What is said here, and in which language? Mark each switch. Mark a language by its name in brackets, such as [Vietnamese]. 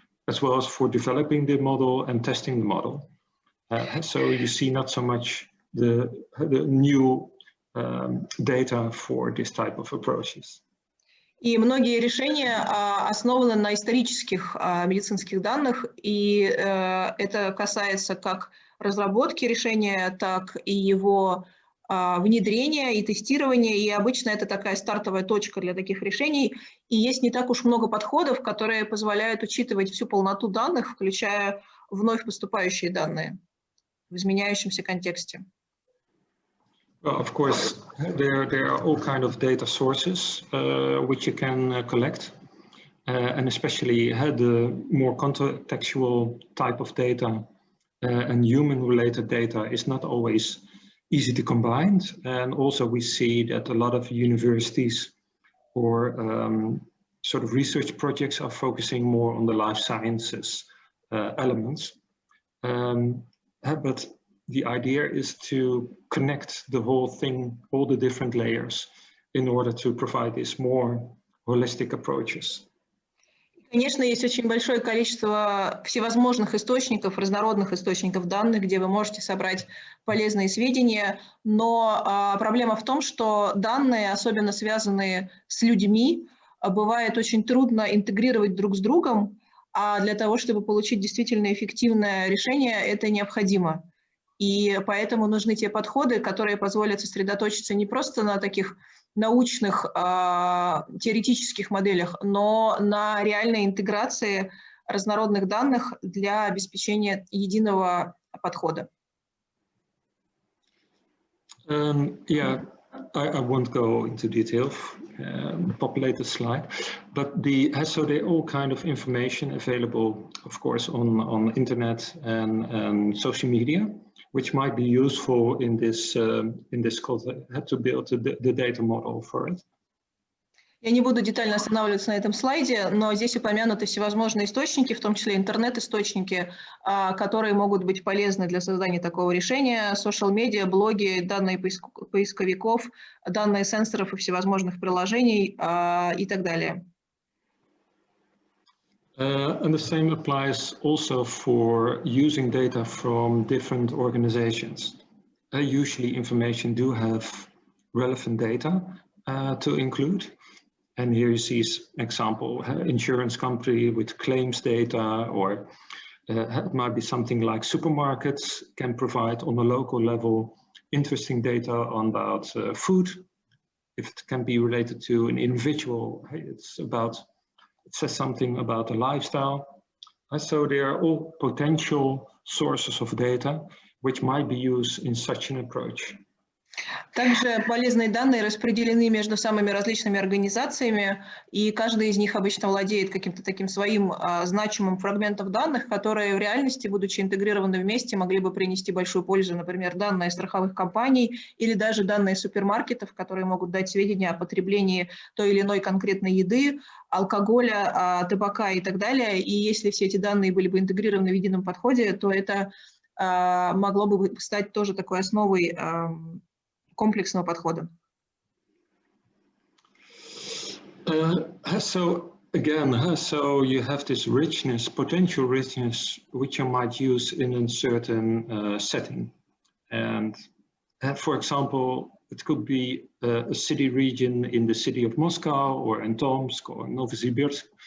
[English] As well as for developing the model and testing the model. So you see not so much the new data for this type of approaches. [Russian] И многие решения основаны на исторических медицинских данных, и это касается как разработки решения, так и его внедрения и тестирования, и обычно это такая стартовая точка для таких решений, и есть не так уж много подходов, которые позволяют учитывать всю полноту данных, включая вновь поступающие данные в изменяющемся контексте. [English] Well, of course, there are all kinds of data sources which you can collect, and especially the more contextual type of data and human-related data is not always easy to combine, and also we see that a lot of universities or sort of research projects are focusing more on the life sciences elements. But the idea is to connect the whole thing, all the different layers, in order to provide these more holistic approaches. [Russian] Конечно, есть очень большое количество всевозможных источников, разнородных источников данных, где вы можете собрать полезные сведения, но проблема в том, что данные, особенно связанные с людьми, бывает очень трудно интегрировать друг с другом, а для того, чтобы получить действительно эффективное решение, это необходимо. И поэтому нужны те подходы, которые позволят сосредоточиться не просто на таких научных, теоретических моделях, но на реальной интеграции разнородных данных для обеспечения единого подхода. [English] Yeah, I won't go into detail, populate the slide, but so there are all kind of information available, of course, on internet and social media, which might be useful in this code to build the data model for it. [Russian] Я не буду детально останавливаться на этом слайде, но здесь упомянуты всевозможные источники, в том числе интернет-источники, которые могут быть полезны для создания такого решения, social-медиа, блоги, данные поисковиков, данные сенсоров и всевозможных приложений и так далее. [English] And the same applies also for using data from different organizations. Usually information do have relevant data to include. And here you see example, insurance company with claims data, or it might be something like supermarkets can provide on a local level interesting data about food. If it can be related to an individual, it says something about the lifestyle. So there are all potential sources of data which might be used in such an approach. [Russian] Также полезные данные распределены между самыми различными организациями, и каждый из них обычно владеет каким-то таким своим значимым фрагментом данных, которые в реальности, будучи интегрированы вместе, могли бы принести большую пользу, например, данные страховых компаний или даже данные супермаркетов, которые могут дать сведения о потреблении той или иной конкретной еды, алкоголя, табака и так далее. И если все эти данные были бы интегрированы в едином подходе, то это могло бы стать тоже такой основой комплексного подхода. [English] So again, so you have this richness, potential richness, which you might use in a certain setting. And for example, it could be a city region in the city of Moscow or in Tomsk or Novosibirsk.